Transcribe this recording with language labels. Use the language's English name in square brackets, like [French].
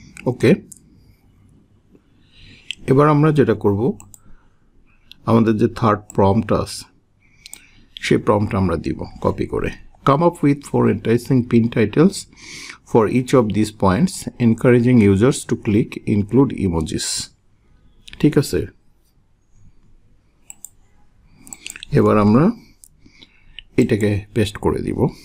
[Bangla] ওকে, এবার আমরা যেটা করব, আমাদের যে থার্ড প্রম্পট আছে সেই প্রম্পট আমরা দিব কপি করে। [English] Come up with 4 enticing pin titles for each of these points, encouraging users to click include emojis. [Bangla] ঠিক আছে, এবার আমরা এটাকে পেস্ট করে দিব।